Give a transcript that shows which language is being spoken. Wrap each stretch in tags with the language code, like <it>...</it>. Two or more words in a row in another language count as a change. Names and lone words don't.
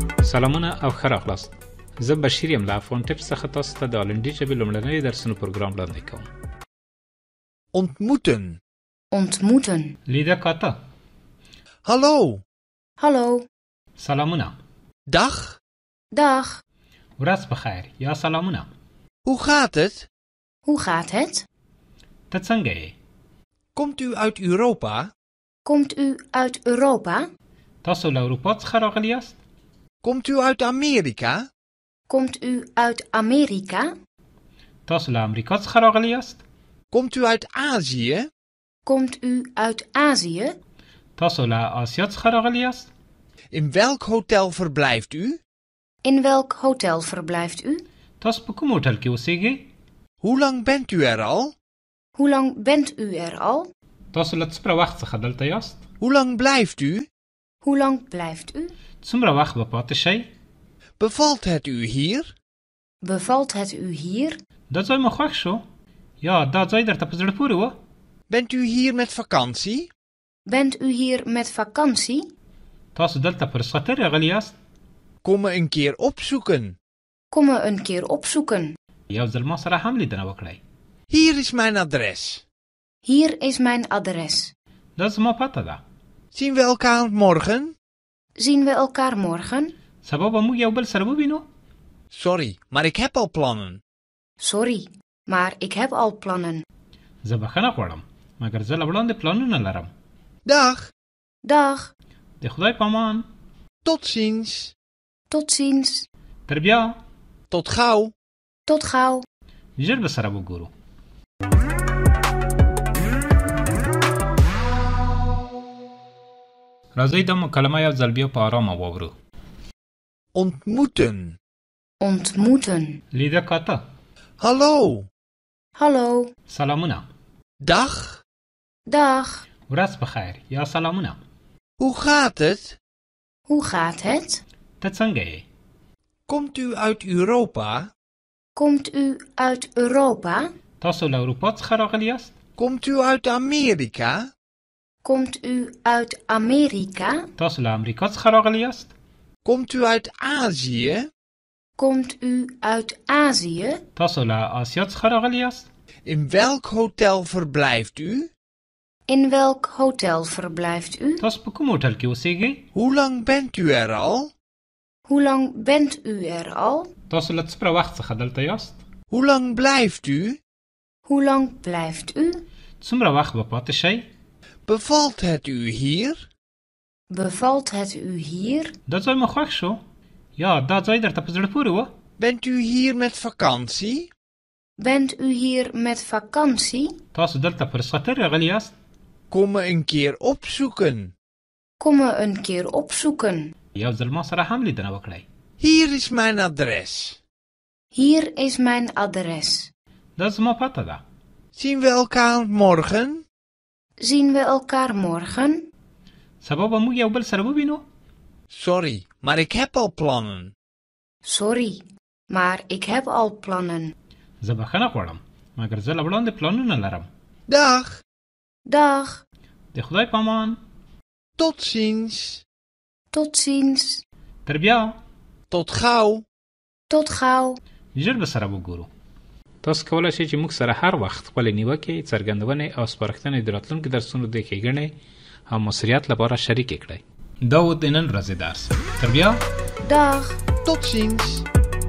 <ps>سلامونه او ښه راغلاست. زه بشیر یم له افغان ټیپس څخه تاسو ته د هالندي ژبې لومړنی درسونو پروګرام وړاندې کوم.</ps> <nl>Ontmoeten. Ontmoeten.</nl> <ps>لیده کاته.</ps> <nl>Hallo. Hallo.</nl> <ps>سلامونه.</ps> <nl>Dag. Dag.</nl> <ps>ورځ بخیر یا سلامونه.</ps> <nl>Hoe gaat het? Hoe gaat het?</nl> <ps>ته څنګه یې؟</ps> <nl>Komt u uit Europa? Komt u uit Europa?</nl> <ps>تاسو له اروپا څخه راغلی یاست؟</ps> <nl>Komt u uit Amerika? Komt u uit Amerika?</nl> <ps>تاسو له امریکا څخه راغلی یاست؟</ps> <nl>Komt u uit Azië? Komt u uit Azië?</nl> <ps>تاسو له آسیا څخه راغلی یاست؟</ps> <nl>In welk hotel verblijft u? In welk hotel verblijft u?</nl> <ps>تاسو په کوم هوټل کې اوسېږئ؟</ps> <nl>Hoe lang bent u er al? Hoe lang bent u er al?</nl> <ps>تاسو له څومره وخت څخه دلته یاست؟</ps> <nl>Hoe lang blijft u? Hoe lang blijft u?</nl> <ps>څومره وخت به پاتې شئ؟</ps> <nl>Bevalt het u hier? Bevalt het u hier?</nl> <ps>دا ځای مو خوښ شو؟ یا دا ځای درته په زړه پورې و؟</ps> <nl>Bent u hier met vakantie? Bent u hier met vakantie?</nl> <ps>تاسو دلته په رخصتۍ راغلی یاست؟</ps> <nl>Kom me een keer opzoeken. Kom me een keer opzoeken.</nl> <ps>یو ځل ما سره هم لیدنه وکړئ.</ps> <nl>Hier is mijn adres. Hier is mijn adres.</nl> <ps>دا زما پته ده.</ps> <nl>Zien we elkaar morgen? Zien we elkaar morgen?</nl> <ps>سبا به موږ یو بل سره ووینو؟</ps> <nl>Sorry, maar ik heb al plannen. Sorry, maar ik heb al plannen.</nl> <ps>زه بخښنه غواړم مګر زه له وړاندې پلانونه لرم.</ps> <nl>Dag. Dag.</nl> <ps>د خدای په امان.</ps> <nl>Tot ziens. Tot ziens.</nl> <ps>تر بیا.</ps> <nl>Tot gauw. Tot gauw.</nl> <ps>ژر به سره وګورو. راځئ دا مکالمه یو ځل بیا په آرامه واورو.</ps> <nl>Ontmoeten. Ontmoeten.</nl> <ps>لیده کاته.</ps> <nl>Hallo. Hallo.</nl> <ps>سلامونه.</ps> <nl>Dag. Dag.</nl> <ps>ورځ بخیر یا سلامونه.</ps> <nl>Hoe gaat het? Hoe gaat het?</nl> <ps>ته څنګه یې؟</ps> <nl>Komt u uit Europa? Komt u uit Europa?</nl> <ps>تاسو له اروپا څخه راغلی یاست؟</ps> <nl>Komt u uit Amerika? Komt u uit Amerika?</nl> <ps>تاسو له امریکا څخه راغلی یاست؟</ps> <nl>Komt u uit Azië? Komt u uit Azië?</nl> <ps>تاسو له آسیا څخه راغلی یاست؟</ps> <nl>In welk hotel verblijft u? In welk hotel verblijft u?</nl> <ps>تاسو په کوم هوټل کې اوسېږئ؟</ps> <nl>Hoe lang bent u er al? Hoe lang bent u er al?</nl> <ps>تاسو له څومره وخت څخه دلته یاست؟</ps> <nl>Hoe lang blijft u? Hoe lang blijft u?</nl> <ps>څومره وخت به پاتې شئ؟</ps> <nl>Bevalt het u hier? Bevalt het u hier?</nl> <ps>دا ځای مو خوښ شو؟ یا دا ځای درته په زړه پورې و؟</ps> <nl>Bent u hier met vakantie? Bent u hier met vakantie?</nl> <ps>تاسو دلته په رخصتۍ راغلی یاست؟</ps> <nl>Kom me een keer opzoeken. Kom me een keer opzoeken.</nl> <ps>یو ځل ما سره هم لیدنه وکړئ.</ps> <nl>Hier is mijn adres. Hier is mijn adres.</nl> <ps>دا زما پته ده.</ps> <nl>Zien we elkaar morgen? Zien we elkaar morgen?</nl> <ps>سبا به موږ یو بل سره ووینو؟</ps> <nl>Sorry, maar ik heb al plannen. Sorry, maar ik heb al plannen.</nl> <ps>زه بخښنه غواړم مګر زه له وړاندې پلانونه لرم.</ps> <nl>Dag. Dag.</nl> <ps>د خدای په امان.</ps> <nl>Tot ziens. Tot ziens.</nl> <ps>تر بیا.</ps> <nl>Tot gauw. Tot gauw.</nl> <ps>ژر به سره وګورو. تاسو کولی شئ چې موږ سره هر وخت خپلې نیوکې، څرګندونې او سپارښتنې د راتلونکي درسونو د ښېګڼې او مؤثریت لپاره شریکې کړئ. دا و د نن ورځې درس. تر بیا.</ps> <nl>Dag. Tot ziens.</nl>